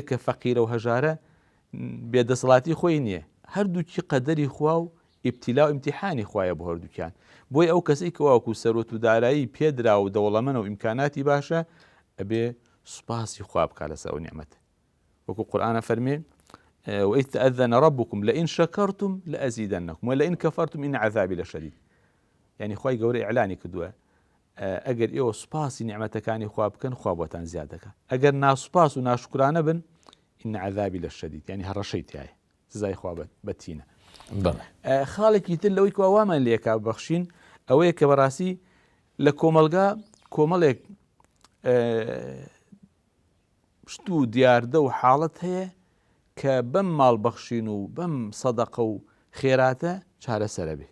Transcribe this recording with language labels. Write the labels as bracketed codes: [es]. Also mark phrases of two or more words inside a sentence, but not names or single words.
[ckb] کە فەقیرە و هەژارە بێدەسەڵاتی خۆی نییە هەردووکی قەدەری خوا و ئیبتیلا و ئیمتیحانی خوایە بۆ هەردووکیان بۆی ئەو کەسەی کە واکو سەرۆت و دارایی پێدرا و دەوڵەمەنە و ئیمکاناتی باشە ئەبێ سوپاسی خوا بکا لەسەر ئەو نیعمەتە وەکو قورئانە فەرمێ [ar] وإذ تأذن ربكم لئن شكرتم لأزيدنكم ولئن كفرتم إن عذابي لشديد. [ckb] يعني خوای گەورە ئیعلانی کردووە ئەگەر ئێوە سوپاسی نیعمەتەکانی خوا بکەن خوا بۆتان زیاد دەکات ئەگەر ناسوپاس و ناشکرانە بن [ar] إن عذابي لشديد [ckb] يعني هەڕەشەی تایە سزای خوا بەتینە. خاڵێکی تر لەوەی کە وامان لێکا بەخشین ئەوەیە کە بەڕاستی لە کۆمەڵێک شت و دیاردە و حاڵەت هەیە کە بەم ماڵ بەخشین و بەم سەدەقە و خێراتە چارەسەرە بێ.